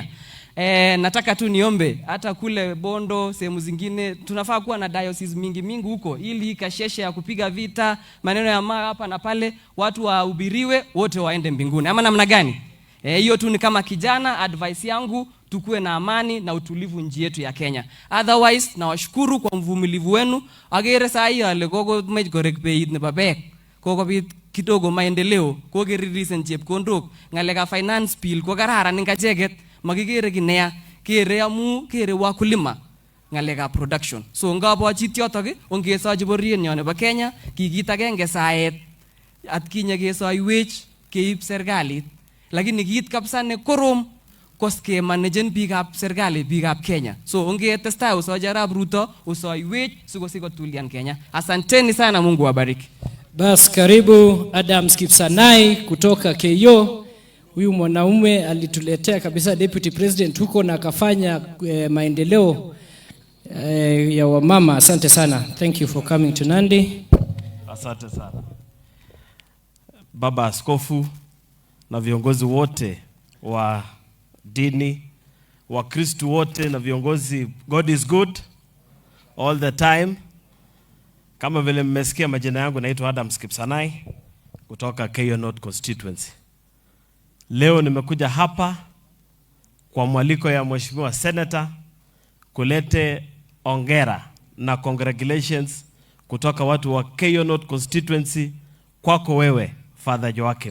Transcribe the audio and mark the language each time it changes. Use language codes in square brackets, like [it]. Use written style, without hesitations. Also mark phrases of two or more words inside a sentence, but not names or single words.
[sw] Nataka tu niombe hata kule Bondo, sehemu zingine tunafaa kuwa na diocese mingi huko ili kasheshe ya kupiga vita, maneno ya hapa na pale, watu wahubiriwe wote waende mbinguni. Ama namna gani? Hiyo tu ni kama kijana advice yangu, tukue na amani na utulivu nchi yetu ya Kenya. Otherwise nawashukuru kwa mvumilivu wenu. [kln] Agere saa hii ale koko mech korek beit nebo bek. Koko bit [sw] kidogo maendeleo, [kln] koko release chepkondok, ngaleka [en] finance bill [kln] ko kararan ngacheket, makikere kinea, kere amu kere wakulima ngaleka production. So ngabwachit yotok ongesochi boryenyo nebo Kenya, kikit agenge saet atkinye kesoiwech keib serikalit. Lakini kiit kabisa ne korom koske managen biikab serikali, biikab Kenya. So ongetestai usoja Arap Ruto usoiwech sikosiko tulian Kenya. [sw] Asanteni sana, Mungu wabariki. Bas karibu Adam Kipsanai kutoka KO. Huyu mwanaume alituletea kabisa deputy president huko na akafanya maendeleo ya wamama. Asante sana. [en] Thank you for coming to Nandi. [sw] Asante sana. Baba Askofu na viongozi wote wa dini, wa Kristo wote na viongozi, [en] God is good all the time. [sw] Kama vile mmesikia majina yangu, naitwa Adam Kipsanai kutoka KO North Constituency. Leo nimekuja hapa kwa mwaliko ya Mheshimiwa Senator kulete ongera na congratulations kutoka watu wa KO North Constituency kwako wewe Father Joachim.